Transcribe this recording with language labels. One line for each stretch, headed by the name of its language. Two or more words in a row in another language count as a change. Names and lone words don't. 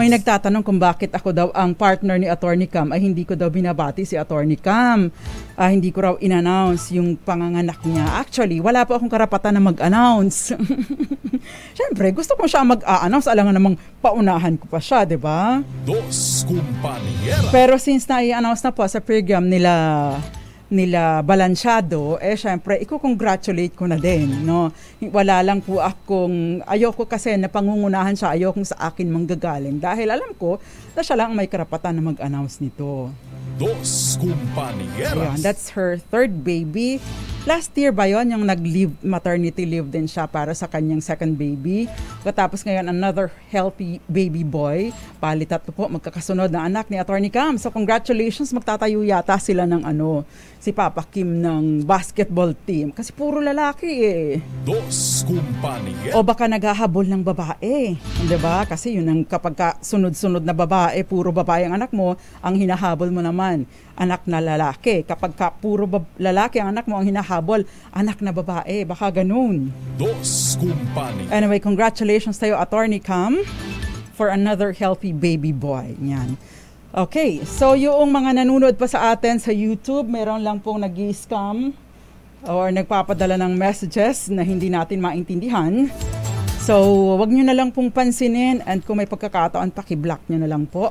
Filipino: May nagtatanong kung bakit ako daw ang partner ni Attorney Cam. Ay hindi ko daw binabati si Attorney Cam. Hindi ko raw in-announce yung panganganak niya. Actually, wala po akong karapatan na mag-announce. Siyempre, gusto ko siya mag-a-announce. Alangan namang paunahan ko pa siya, di ba? Dos Compañeras. Pero since na-i-announce na po sa program nila Balansyado, syempre, i-congratulate ko na din, no? Wala lang po ayoko kasi na pangungunahan siya, ayokong sa akin manggagaling dahil alam ko na siya lang may karapatan na mag-announce nito. Dos Compañeras. Ayan,
English: that's her third baby.
Filipino: Last year ba yun, yung
English: maternity leave
Filipino: din siya para sa kanyang
English: second baby.
Filipino: Katapos ngayon,
English: another healthy baby boy.
Filipino: Palitat po, magkakasunod na anak ni Attorney Cam. So congratulations, magtatayo yata sila ng si Papa Kim ng
English: basketball team.
Filipino: Kasi puro lalaki eh. Dos Compañeras. O baka naghahabol ng babae. Diba? Kasi yun ang kapag sunod-sunod na babae, puro babae ang anak mo, ang hinahabol mo naman, anak na lalaki. Kapag puro lalaki ang anak mo, ang hinahabol, anak na babae. Baka ganun. Dos Compañeras. Anyway, congratulations tayo, Attorney Cam,
English: for another healthy baby boy.
Filipino: Yan. Okay, so yung mga nanonood pa sa atin sa YouTube, meron lang pong nag-scam or nagpapadala ng messages na hindi natin maintindihan. So, wag nyo na lang pong pansinin, and kung may pagkakataon, paki-block nyo na lang po.